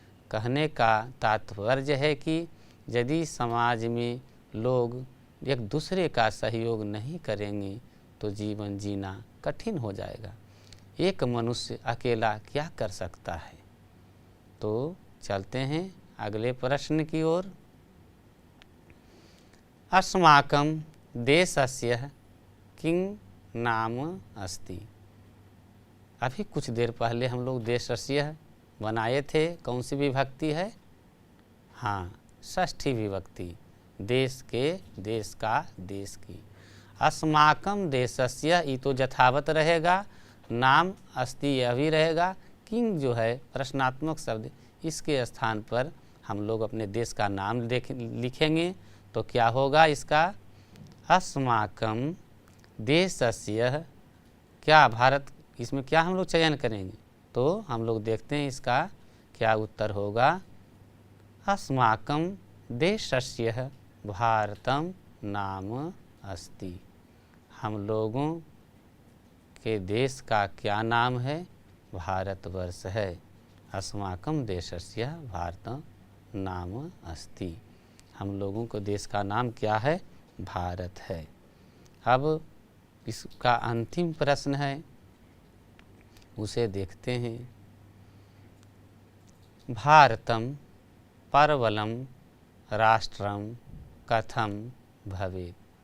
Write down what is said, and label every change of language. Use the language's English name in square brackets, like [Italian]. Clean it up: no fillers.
[Hindi] कहने का तात्पर्य है कि यदि समाज में लोग एक दूसरे का सहयोग नहीं करेंगे तो जीवन जीना कठिन हो जाएगा। एक मनुष्य अकेला क्या कर सकता है? तो चलते हैं अगले प्रश्न की ओर। [Sanskrit] अस्माकं देशस्य किं नाम अस्ति। [Hindi] अभी कुछ देर पहले हम लोग देशस्य बनाए थे, कौन सी विभक्ति है? हाँ, षष्ठी विभक्ति, देश के, देश का, देश की। अस्माकं देशस्य ये तो यथावत रहेगा, नाम अस्ति यह भी रहेगा, किंग जो है प्रश्नात्मक शब्द, इसके स्थान पर हम लोग अपने देश का नाम लिखेंगे तो क्या होगा इसका? [Sanskrit] अस्माकं देशस्य, [Hindi] क्या भारत, इसमें क्या हम लोग चयन करेंगे? तो हम लोग देखते हैं इसका क्या उत्तर होगा। [Sanskrit] अस्माकं देशस्य भारतम नाम अस्ति। [Hindi] हम लोगों के देश का क्या नाम है? भारतवर्ष है। [Sanskrit] अस्माकं देशस्य भारतम नाम अस्ति। [Hindi] हम लोगों को देश का नाम क्या है? भारत है। अब इसका अंतिम प्रश्न है, उसे देखते हैं। [Sanskrit] भारतम परबलम राष्ट्रम कथम भवेत्।